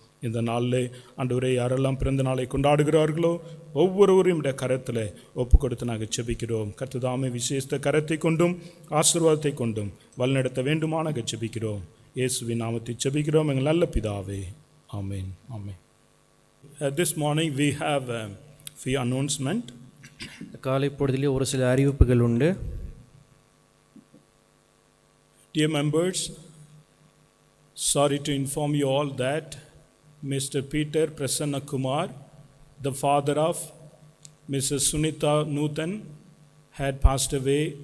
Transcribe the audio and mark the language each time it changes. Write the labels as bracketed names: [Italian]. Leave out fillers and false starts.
[Tamil] இந்த நாளில் ஆண்டவரே யாரெல்லாம் பிறந்த நாளை கொண்டாடுகிறார்களோ ஒவ்வொருவரையும் இந்த கரத்தில் ஒப்பு கொடுத்து நாங்கள் ஜெபிக்கிறோம். கர்த்ததாமே விசேஷ கரத்தை கொண்டும் ஆசீர்வாதத்தை கொண்டும் வழிநடத்த வேண்டுமான ஜெபிக்கிறோம். இயேசுவின் நாமத்தை ஜெபிக்கிறோம் எங்கள் நல்ல பிதாவே. [English] Amen. Amen. This morning we have a few announcement. [Tamil] காலை பொழுதிலே ஒரு சில அறிவிப்புகள் உண்டு. [English] Dear members, sorry to inform you all that Mr. Peter Prasanna Kumar, the father of Mrs. Sunita Nuthan, had passed away